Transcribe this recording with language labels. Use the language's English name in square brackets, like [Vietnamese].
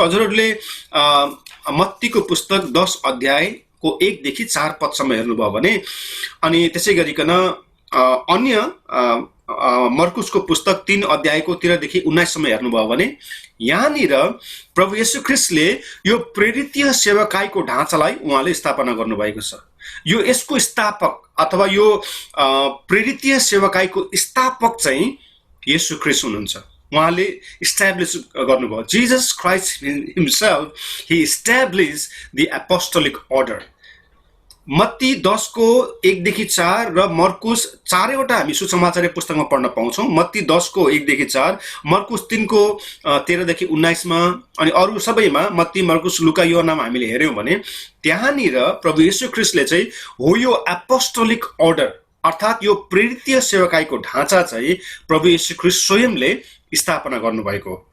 [Nepali] हजुरहरूले मत्तीको पुस्तक 10 अध्यायको 1 देखि 4 पदसम्म हेर्नुभयो भने, अनि त्यसै गरिकन अन्य मर्कुसको पुस्तक 3 अध्यायको 13 देखि 19 सम्म हेर्नुभयो भने यहाँनिर प्रभु येशू ख्रीष्टले यो प्रेरितीय सेवकाईको ढाँचालाई उहाँले स्थापना गर्नुभएको छ। यो यसको स्थापक अथवा यो प्रेरितीय सेवकाईको स्थापक चाहिँ येशू ख्रीष्ट हुनुहुन्छ। उहाँले इस्टाब्लिस गर्नुभयो। [English] Jesus Christ himself he establish the apostolic order. [Nepali] Matthew 10 को 1 देखि 4 र मर्कुस 4 हामी सुसमाचार पुस्तकमा पढ्न पाउँछौँ। मत्ती 10 को 1 देखि 4, मर्कुस 3 को 13 देखि 19 मा, अनि अरू सबैमा मत्ती, मर्कुस, लुका, योहन्नामा हामीले हेर्यौँ भने त्यहाँनिर प्रभु येशू ख्रीष्टले चाहिँ हो यो एपोस्टोलिक अर्डर अर्थात् यो प्रेरितीय सेवकाईको ढाँचा चाहिँ प्रभु येशू ख्रीष्ट स्वयंले स्थापना गर्नुभएको।